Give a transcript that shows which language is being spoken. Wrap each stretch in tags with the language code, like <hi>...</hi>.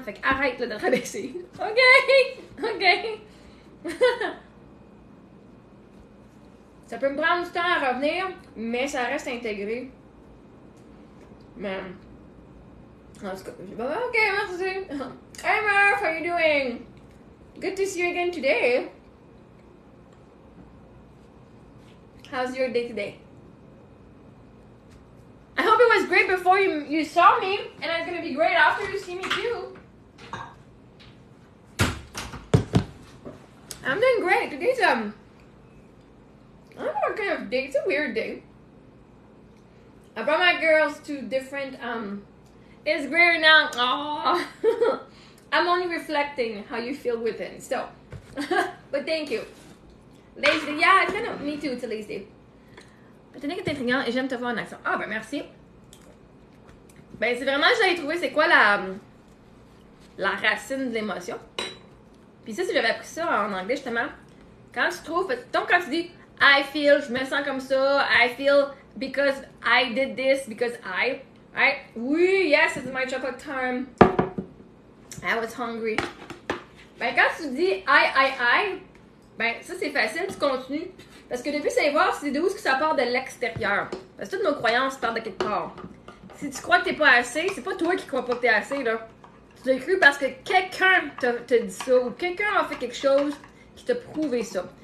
<fr>Fait que arrête, là, de te rabaisser. OK, OK. Ça peut me prendre du temps à revenir, mais ça reste intégré. Mais... En tout cas, je vais OK, merci.</fr> <en>Hey Murph, how you doing? Good to see you again today. How's your day today? I hope it was great before you saw me, and it's gonna be great after you see me too. I'm doing great. Today's I don't know what kind of day. It's a weird day. I brought my girls to different, it's great now. Aww. I'm only reflecting how you feel within. So, but thank you. Lazy day. Yeah, kind of, me too, it's a lazy day.</en> <fr>Tenez que t'es intriguant et j'aime te voir en action. Ah, ben merci. Ben, c'est vraiment, j'avais trouvé c'est quoi la racine de l'émotion. Puis ça, si j'avais appris ça en anglais, justement, quand tu trouves, donc quand tu dis</fr> <en>I feel,</en> <fr>je me sens comme ça,</fr> <en>I feel because I did this, because I, right? Oui, yes, it's my chocolate time. I was hungry.</en> <fr>Ben, quand tu dis I, ben, ça c'est facile, tu continues. Parce que le but, c'est de voir c'est d'où ça part de l'extérieur. Parce que toutes nos croyances partent de quelque part. Si tu crois que t'es pas assez, c'est pas toi qui crois pas que t'es assez, là. Tu l'as cru parce que quelqu'un t'a dit ça, ou quelqu'un a fait quelque chose qui t'a prouvé ça.</fr>